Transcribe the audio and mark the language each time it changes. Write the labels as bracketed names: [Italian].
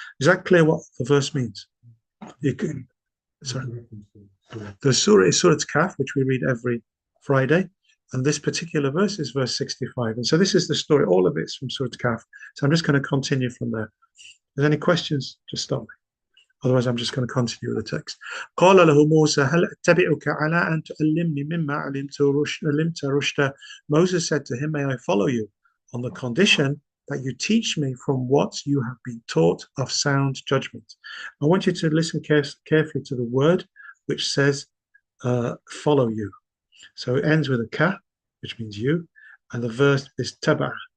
[English] Is that clear what the verse means? Sorry. The surah is Surah Kahf, which we read every Friday, and this particular verse is verse 65. And so this is the story. All of it's from Surah Kahf. So I'm just going to continue from there. If there's any questions, just stop me. Otherwise, I'm just going to continue with the text. [Arabic] قال له موسى هل أتبعك على أن تعلمني مما علمت رشدا. [English] Moses said to him, may I follow you on the condition that you teach me from what you have been taught of sound judgment. I want you to listen carefully to the word which says follow you. So it ends with a ka, which means you, and the verse is taba'a.